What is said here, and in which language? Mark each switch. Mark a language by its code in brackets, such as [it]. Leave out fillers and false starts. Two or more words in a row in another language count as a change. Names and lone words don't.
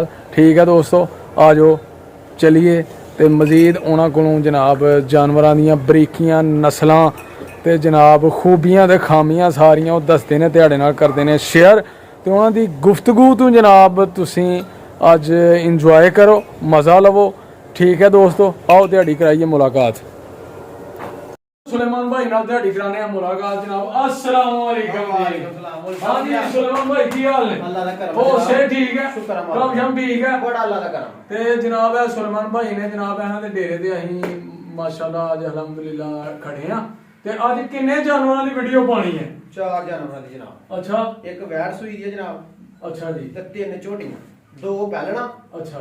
[pa] ਠੀਕ ਹੈ ਦੋਸਤੋਂ, ਆ ਜਾਓ ਚਲੀਏ ਤੇ ਮਜ਼ੀਦ ਉਨ੍ਹਾਂ ਕੋਲੋਂ ਜਨਾਬ ਜਾਨਵਰਾਂ ਦੀਆਂ ਬਰੀਕੀਆਂ ਨਸਲਾਂ ਤੇ ਜਨਾਬ ਖ਼ੂਬੀਆਂ ਤੇ ਖ਼ਾਮੀਆਂ ਸਾਰੀਆਂ ਓਹ ਦੱਸਦੇ ਨੇ, ਤੁਹਾਡੇ ਨਾਲ ਕਰਦੇ ਨੇ ਸ਼ੇਅਰ, ਤੇ ਉਨ੍ਹਾਂ ਦੀ ਗੁਫ਼ਤਗੂ ਤੋਂ ਜਨਾਬ ਤੁਸੀਂ ਅੱਜ ਇੰਜੌਏ ਕਰੋ, ਮਜ਼ਾ ਲਵੋ। ਠੀਕ ਹੈ ਦੋਸਤੋਂ, ਆਓ ਦਿਹਾੜੀ ਕਰਾਈਏ ਮੁਲਾਕਾਤ। ਸੁਲੇਮਾਨ ਭਾਈ ਨਾਲ ਦਿਹਾੜੀ ਕਰਾਣੇ ਹੈਂ ਮੁਲਾਕਾਤ ਜਨਾਬ। [ar] السلام عليكم जी। [pa] ਹਾਂ ਜੀ ਸੁਲੇਮਾਨ ਭਾਈ ਕੀ ਹਾਲ ਹੈ? ਅੱਲਾਹ ਦਾ ਕਰਮ ਹੋ ਸੇ ਠੀਕ ਹੈ, ਕੰਮ ਸ਼ੰਮ ਠੀਕ ਹੈ, काम शम ठीक है, ਬੜਾ ਅੱਲਾਹ ਦਾ ਕਰਮ। ਤੇ ਜਨਾਬ ਹੈ ਸੁਲੇਮਾਨ ਭਾਈ ਨੇ ਜਨਾਬ ਇਨ੍ਹਾਂ ਦੇ ਡੇਰੇ ਤੇ ਅਹੀਂ ਮਾਸ਼ਾੱਲਾਹ ਅੱਜ ਅਲਹਮਦੁਲਿੱਲਾਹ ਖੜ੍ਹੇ ਹਾਂ। ਤੇ ਅੱਜ ਕਿੰਨੇ ਜਾਨਵਰਾਂ ਦੀ ਵੀਡੀਓ ਪਾਣੀ ਹੈ? 4 ਜਾਨਵਰਾਂ ਦੀ ਜਨਾਬ। अच्छा, ਇੱਕ ਵੈੜ ਸੂਈ ਦੀ ਹੈ ਜਨਾਬ। ਅੱਛਾ ਜੀ, ਤੇ 3 ਝੋਟੀਆਂ, 2 ਪੈਲਨਾ, अच्छा,